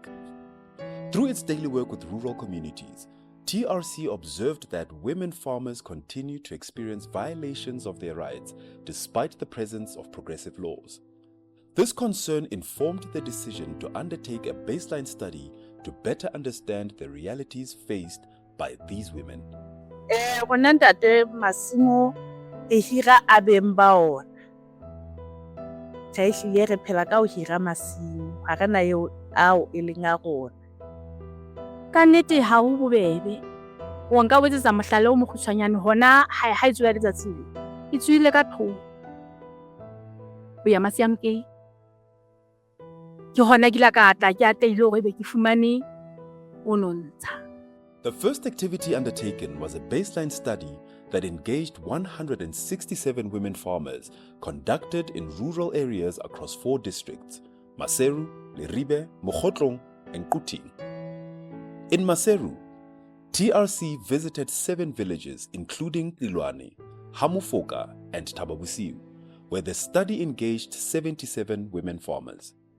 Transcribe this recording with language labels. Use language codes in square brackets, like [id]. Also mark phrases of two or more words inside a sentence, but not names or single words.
[en] Through its daily work with rural communities, TRC observed that women farmers continue to experience violations of their rights despite the presence of progressive laws. This concern informed the decision to undertake a baseline study to better understand the realities faced by these women. [st] Rona ntate masimo e hira a beng ba ona. Ehlile re phela ka ho hira masimo, ha rena eo ao e leng a rona. Ka nnete ha ho bobebe. O nka wetsetsa mohlala o mokgutshwanyane hona ha e tswela letsatsi le. E tswile ka thoko. Ho ya Masiamke. Ke hona ke la ka tla ke ateile hore be ke fumane o nontsha. [en] The first activity undertaken was a baseline study that engaged 167 women farmers conducted in rural areas across 4 districts: Maseru, Leribe, Mokgotlong, and Kuting. In Maseru, TRC visited 7 villages including Ilwane, Hamufoka, and Tababusiu, where the study engaged 77 women farmers.